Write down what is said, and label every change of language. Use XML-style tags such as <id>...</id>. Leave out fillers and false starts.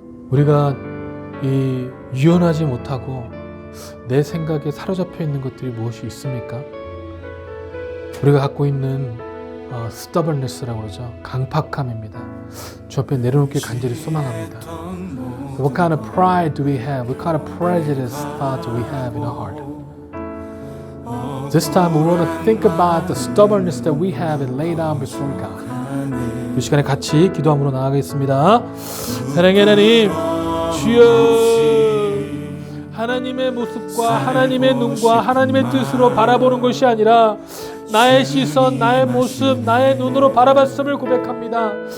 <ko>우리가 이 유연하지 못하고 내 생각에 사로잡혀 있는 것들이 무엇이 있습니까? 우리가 갖고 있는 stubbornness라고 그러죠. 강팍함입니다. 주 앞에 내려놓기 간절히 소망합니다.</ko> <en>What kind of pride do we have? What kind of prejudice do we have in our heart? This time we want to think about the stubbornness that we have and lay down before God.</en> <ko>이 시간에 같이 기도함으로 나아가겠습니다. 사랑의 하나님, 주여 하나님의 모습과 하나님의 눈과 하나님의 뜻으로 바라보는 것이 아니라 나의 시선, 나의 모습, 나의 눈으로 바라봤음을 고백합니다.</ko>